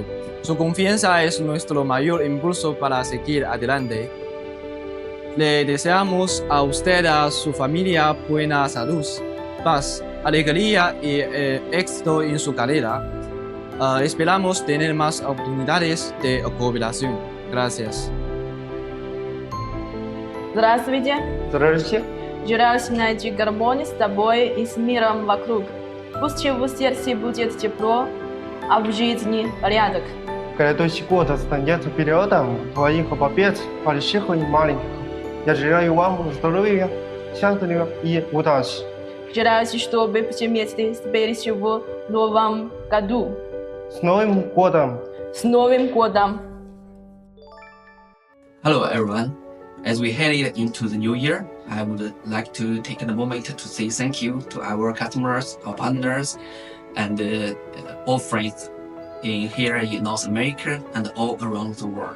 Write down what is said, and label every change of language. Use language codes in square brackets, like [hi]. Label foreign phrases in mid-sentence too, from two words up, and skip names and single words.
[es] Su confianza es nuestro mayor impulso para seguir adelante. Le deseamos a usted y a su familia buena salud, paz, alegría y éxito en su carrera. Esperamos tener más oportunidades de cooperación. Gracias. [ru] Здравствуйте. Здравствуйте. Желаю найти гармонию с тобой и с миром вокруг. Пусть в сердце будет тепло, а в жизни порядок. Грядущий год станет периодом твоих побед, больших и маленьких. Я желаю вам здоровья, счастья и удачи. Желаю, чтобы все вместе собрались в новом году. С Новым годом! С Новым годом! [en] Hello everyone. As we head into the new year, I would like to take a moment to say thank you to our customers, our partners, and all friends here in North America and all around the world.